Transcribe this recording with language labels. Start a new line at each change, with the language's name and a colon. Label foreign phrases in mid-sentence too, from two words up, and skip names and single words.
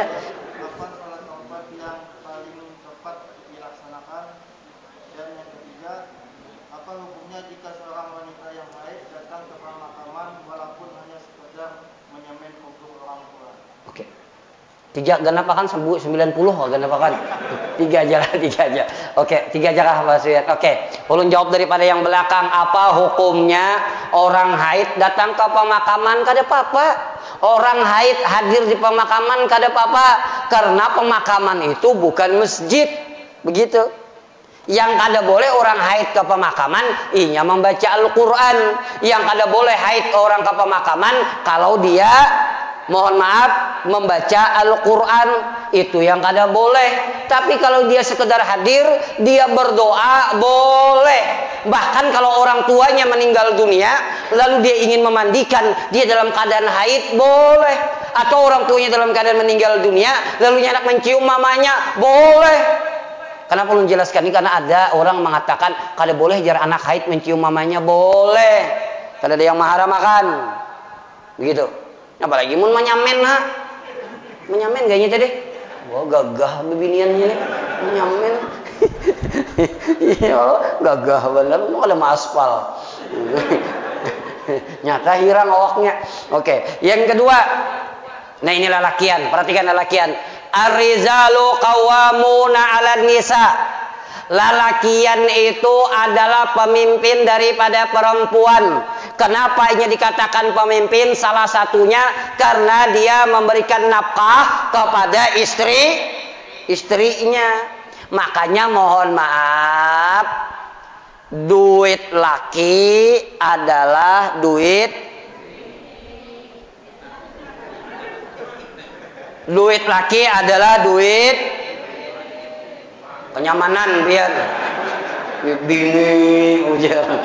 Indonesian: apa sholat taubat yang paling tepat dilaksanakan? Dan yang ketiga, apa hukumnya jika seorang wanita yang haid datang ke pemakaman walaupun hanya sekedar menyemen kubur orang tua? Oke. 3 genap kan 90 genap kan? 3 aja lah, 3 aja. Oke, 3 aja lah Mas Suyat. Oke. Ulun jawab daripada yang belakang, apa hukumnya orang haid datang ke pemakaman
Banjar: kada apa-apa?
Indonesian: Orang haid hadir di pemakaman
Banjar: kada apa-apa
Indonesian: karena pemakaman itu bukan masjid. Begitu. Yang
Banjar: kada boleh
Indonesian: orang haid ke pemakaman inya membaca Al-Quran. Yang
Banjar: kada boleh
Indonesian: haid orang ke pemakaman kalau dia mohon maaf, membaca Al-Quran itu yang
Banjar: kada boleh.
Indonesian: Tapi kalau dia sekedar hadir, dia berdoa, boleh. Bahkan kalau orang tuanya meninggal dunia, lalu dia ingin memandikan, dia dalam keadaan haid, boleh. Atau orang tuanya dalam keadaan meninggal dunia, lalu hendak mencium mamanya, boleh. Kenapa belum jelaskan ini? Karena ada orang mengatakan
Banjar: kada boleh jar
Indonesian: anak haid mencium mamanya, boleh.
Banjar: Kada ada yang maharam makan, begitu. Apalagi mun menyamen ha, menyamen gayanya tadi. Wah gagah bebiniannya nih, menyamen.
Indonesian: Iya, gagah bener, mau ada aspal.
Banjar: Nyata hirang awaknya. Oke, yang kedua. Nah ini lalakian, perhatikan lalakian.
Arabic: الرجال قوامون على النساء.
Indonesian: Lalakian itu adalah pemimpin daripada perempuan. Kenapa ini dikatakan pemimpin? Salah satunya karena dia memberikan nafkah kepada istrinya. Makanya mohon maaf, duit laki adalah duit laki adalah duit kenyamanan biar bini ujar.